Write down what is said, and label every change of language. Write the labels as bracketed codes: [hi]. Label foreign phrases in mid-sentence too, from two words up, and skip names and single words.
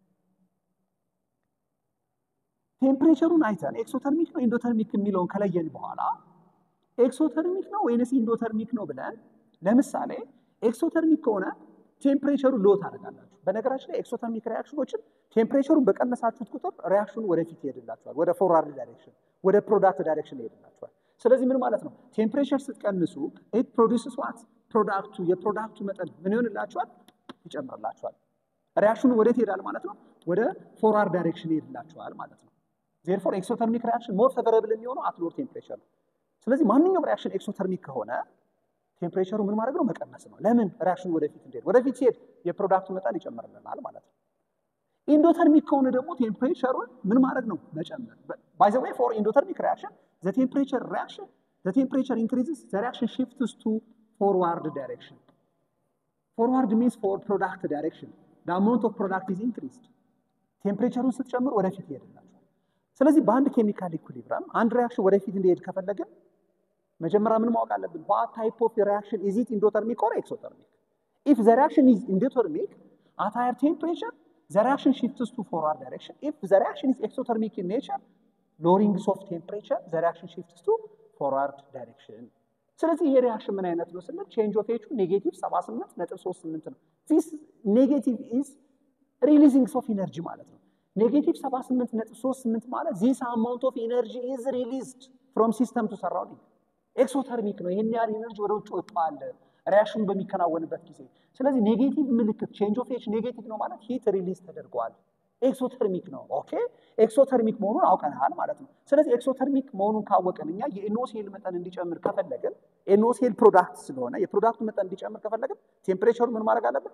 [am] ቴምፕሬቸሩን አይተን ኤክሶተርሚክ ነው ኢንዶተርሚክ የሚለውን ከለየን በኋላ ኤክሶተርሚክ ነው ወይስ ኢንዶተርሚክ ነው ብለን ለምሳሌ ኤክሶተርሚክ ከሆነ ቴምፕሬቸሩ ሎ ታደርጋላችሁ። በነገራችን ላይ ኤክሶተርሚክ ሪአክሽኖችን ቴምፕሬቸሩን በቀነሳችሁት ቁጥር ሪአክሽኑ ወደፊት ይሄድላችኋል፣ ወደ [en] forward direction [am] ወደ [en] product direction [am] ይሄድላችኋል። ስለዚህ ምን ማለት ነው? ቴምፕሬቸር ስትቀንሱ [en] it produces what [am] ፕሮዳክቱ የፕሮዳክቱ መጠን ምን ይሆንላችኋል? ይጨምርላችኋል። ሪአክሽኑ ወዴት ይሄዳል ማለት ነው? ወደ [en] forward direction [am] ይሄድላችኋል ማለት ነው። [en] therefore exothermic reaction more favorable [am] የሚሆነው [en] at low temperature። [am] ስለዚህ ማንኛውም ሪአክሽን ኤክሶተርሚክ ከሆነ ቴምፕሬቸሩ ምን ማድረግ ነው? መቀነስ ነው። ለምን? ሪአክሽኑ ወደፊት እንዲሄድ ወደፊት ሲሄድ የፕሮዳክቱ መጠን ይጨምርልናል ማለት ነው። ኢንዶተርሚክ ከሆነ ደግሞ ቴምፕሬቸሩን ምን ማድረግ ነው? [en] መጨመር። by the way for endothermic reaction the temperature increases the reaction shifts to forward direction. forward means for product direction. the amount of product is increased. [am] ቴምፕሬቸሩን ስትጨምር ወደፊት ይሄድላል። ስለዚህ በአንድ [en] chemical equilibrium [am] አንድ ሪአክሽን ወደፊት እንዲሄድ ከፈለግን መጀመሪያ ምን ማወቅ አለብን? [en] what type of reaction is it endothermic or exothermic? if the reaction is endothermic at higher temperature the reaction shifts to forward direction. if the reaction is exothermic in nature lowering of temperature the reaction shifts to forward direction. [am] ስለዚህ ይሄ ሪአክሽን ምን አይነት ነው ስንል [en] change of H [am] ኔጌቲቭ 78.38 ነው። [en] this negative is releasing of energy [am] ማለት ነው። ኔጌቲቭ 78.38 ማለት [en] this amount of energy is released from system to surrounding [am] ኤክሶተርሚክ ነው። ይሄን ያህል ኢነርጂ ወደ ውጭ ወጥቷል ሪአክሽኑ በሚከናወንበት ጊዜ። ስለዚህ ኔጌቲቭ ምልክት [en] change of H negative [am] ነው ማለት [en] heat release [am] ተደርጓል፣ ኤክሶተርሚክ ነው። ኦኬ ኤክሶተርሚክ መሆኑን አውቀናል ማለት ነው። ስለዚህ ኤክሶተርሚክ መሆኑን ካወቀን እኛ የኤንኦሲኤል መጠን እንዲጨምር ከፈለግን ኤንኦሲኤል ፕሮዳክት ስለሆነ የፕሮዳክቱ መጠን እንዲጨምር ከፈለግን ቴምፕሬቸሩ ምን ማድረግ አለብን?